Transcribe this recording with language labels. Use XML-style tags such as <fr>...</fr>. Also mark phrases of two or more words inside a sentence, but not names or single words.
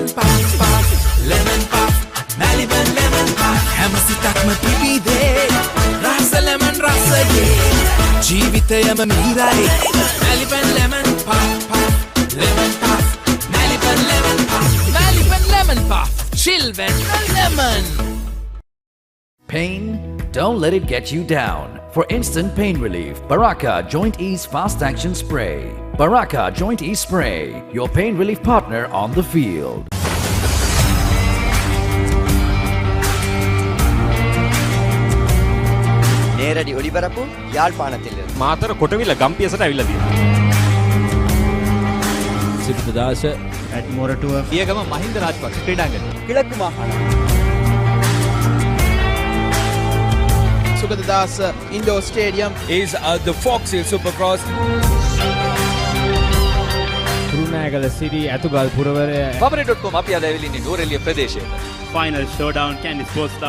<si>පෆ් ලෙමන් පෆ් මැලිබන් ලෙමන් පෆ් හැම සිතක්ම පිබිදේ රස ලෙමන් රසය රසයේ ජීවිතයම මිහිරයි</si> <en>Maliban lemon puff puff lemon puff Maliban lemon puff Maliban lemon puff chill when lemon. Pain? Don't let it get you down. For instant pain relief, Baraka Joint Ease Fast Action Spray. Baraka Joint Ease Spray, your pain relief partner on the field.</en> <ta>நேரடி ஒளிபரப்பு யாழ்ப்பாணத்தில்</ta> <si>මාතර කොටවිල ගම්පියසට ඇවිල්ලා තියෙනවා. සිරිතදාස ඇට්මොරටුව පියගම මහින්ද රාජපක්ෂ ක්‍රීඩාංගණය.</si> <ta>கிழக்கு மாகாணம்</ta> <en>සුගතදාස indoor stadium is the Fox Hill Supercross.</en> <si>කුරුණෑගල සිටි ඇතුගල් පුරවරය Papare.com අපි අද ඇවිල්ලා ඉන්නේ නෝරෙලිය ප්‍රදේශයේ.</si> <en>Final showdown Candy Sports Club.</en>